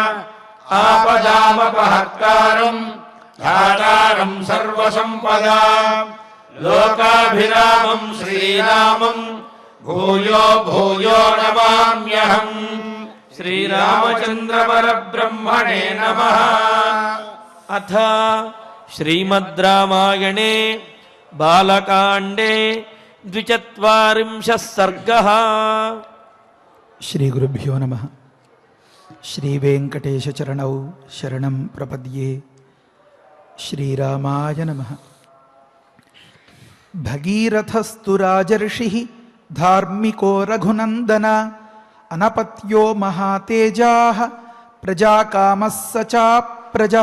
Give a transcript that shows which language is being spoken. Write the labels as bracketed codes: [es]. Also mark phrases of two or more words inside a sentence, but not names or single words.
[sa] आपदामपहर्तारम् धातारम् सर्वसम्पदाम् लोकाभिरामम् श्रीरामम् भूयो भूयो नमाम्यहम् श्रीरामचन्द्र परब्रह्मणे नमः। अथ श्रीमद् रामायणे बालकाण्डे 42 सर्गः। శ్రీ గురుభ్యో నమః. శ్రీ వెంకటేశ చరణౌ శరణం ప్రపద్యే. శ్రీరామాయ నమః. భగీరథస్తు రాజర్షిః ధార్మికో రఘునందన అనపత్యో మహాతేజాః ప్రజాకామః స చాప్రజః